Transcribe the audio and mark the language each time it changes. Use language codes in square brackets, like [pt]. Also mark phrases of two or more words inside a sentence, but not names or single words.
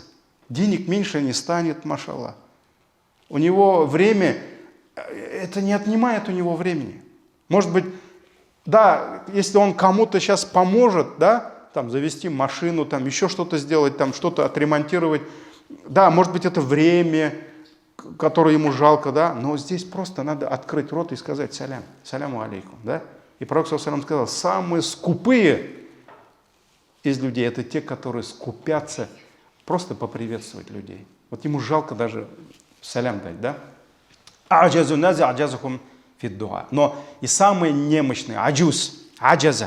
[ru] Денег меньше не станет, машаллах. У него время, это не отнимает у него времени. Может быть, да, если он кому-то сейчас поможет, да, там, завести машину, там, еще что-то сделать, там, что-то отремонтировать, да, может быть, это время, которое ему жалко, да, но здесь просто надо открыть рот и сказать салям, [ar] السلام عليكم, [ru] да. И пророк салям сказал, самые скупые из людей это те, которые скупятся просто поприветствовать людей. Вот ему жалко даже салям дать, да. Но и самые немощные, аджаза.